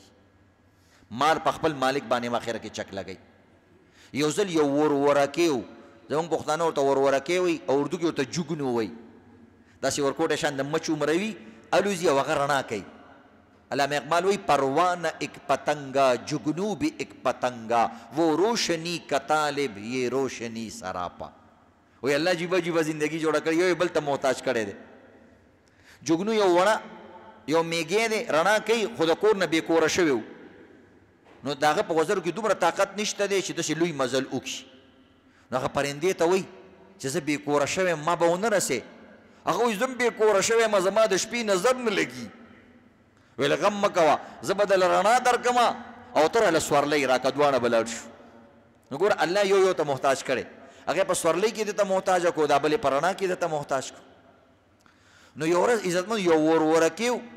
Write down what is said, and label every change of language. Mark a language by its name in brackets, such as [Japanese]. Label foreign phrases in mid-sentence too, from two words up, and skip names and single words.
[Pashto] مار په خپل مالک باندې اخره کې چک لګی. یو ځل یو ورورکې و، زموږ پښتانه ورته ورورکې وایي او اردو کې ورته جګنو وایي. داسې ورکوټه شان د مچ عمره وي، الوزي او هغه رڼا کوي. علامه اقبال وایي [Urdu] پروانه ایک پتنگا جگنو بھی ایک پتنگا، وہ روشنی کا طالب یہ روشنی سراپا. [Pashto] وایي الله جیبه جیبه زندگی جوړه کړې، یو بل ته محتاج کړی دی. جگنو یو وړه یو میږی دی رڼا کوي خو د کور نه بې کوره شوی و نو د هغه په وزرو کې دومره طاقت نشته دی چې داسې لوی مزل وکړي نو هغه پرندې ته وایي چې زه بې کوره شوی ما به ونه رسې هغه وایي زه هم بې کوره شوی یم زما د شپې نظر نه لګي ویل غم مه کوه زه به دله رڼا درکړم او ته راله سورلی راکړه دواړه به لاړ شو نو ګوره الله یو یو ته محتاج کړی هغې په سورلی کې دته محتاج کړو دا بلې په رڼا کې دته محتاج کړو نو یو ورځ عزتمند یو ورورکي